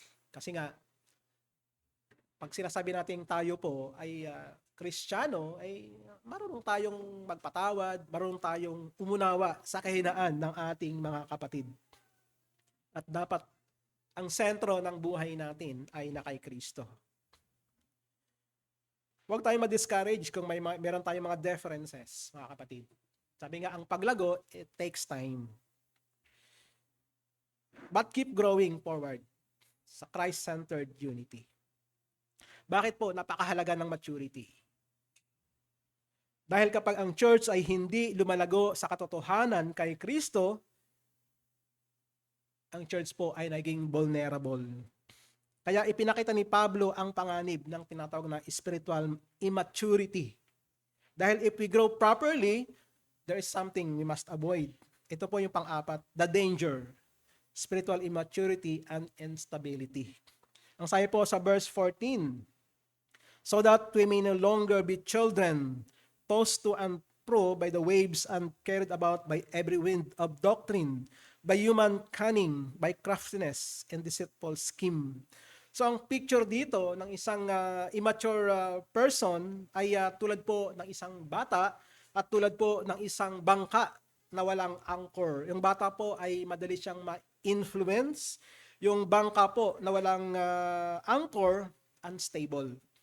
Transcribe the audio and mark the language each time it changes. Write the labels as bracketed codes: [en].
[tl] Kasi nga, pag sinasabi natin tayo po ay Kristiyano, ay marunong tayong magpatawad, marunong tayong umunawa sa kahinaan ng ating mga kapatid. At dapat ang sentro ng buhay natin ay na kay Kristo. Huwag tayong ma-discourage kung meron tayong mga differences, mga kapatid. Sabi nga, ang paglago, it takes time. [en] But keep growing forward sa Christ-centered unity. [tl] Bakit po napakahalaga ng maturity? Dahil kapag ang church ay hindi lumalago sa katotohanan kay Kristo, ang church po ay naging vulnerable. Kaya ipinakita ni Pablo ang panganib ng tinatawag na spiritual immaturity. [en] Dahil if we grow properly, there is something we must avoid. Ito po yung pang-apat, the danger, spiritual immaturity and instability. Ang sabi po sa verse 14, so that we may no longer be children, tossed to and fro by the waves and carried about by every wind of doctrine, by human cunning, by craftiness, and deceitful scheme. [tl] So ang picture dito ng isang immature person ay tulad po ng isang bata at tulad po ng isang bangka na walang anchor. Yung bata po ay madali siyang ma-influence. Yung bangka po na walang anchor, unstable.